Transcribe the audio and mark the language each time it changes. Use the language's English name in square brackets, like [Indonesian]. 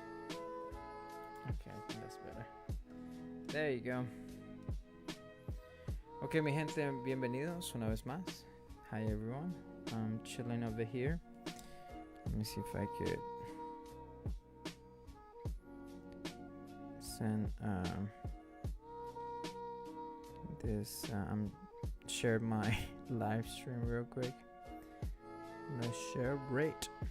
[English] Okay, I think that's better. There you go. [Spanish] Okay, mi gente, bienvenidos una vez más. [English] Hi everyone. I'm chilling over here. Let me see if I could send this. Share my live stream real quick. Let's share. Great.